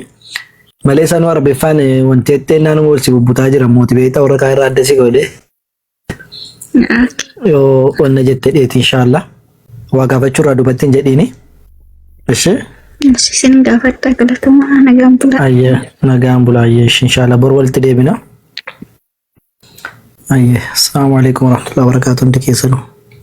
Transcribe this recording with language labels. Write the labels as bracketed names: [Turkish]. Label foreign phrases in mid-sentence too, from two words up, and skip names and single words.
[Oromo] Malee sanuu arbeeffaan wanti ettee naannoo wal si bubbutaa jira mootibeetaa warra kaan irraa adda si godhe. Yoo wanna jette dheeti inshallah waa gaafachuu irraa dubattiin jedhiini. Ishi. Isin gaafadha galatuma nagaan bulaa. Ayye nagaan bulaa ayye inshallah bor walitti deebina. [Arabic] Ayye السلام عليكم ورحمة الله وبركاته. [Oromo] Hundi keessanuu.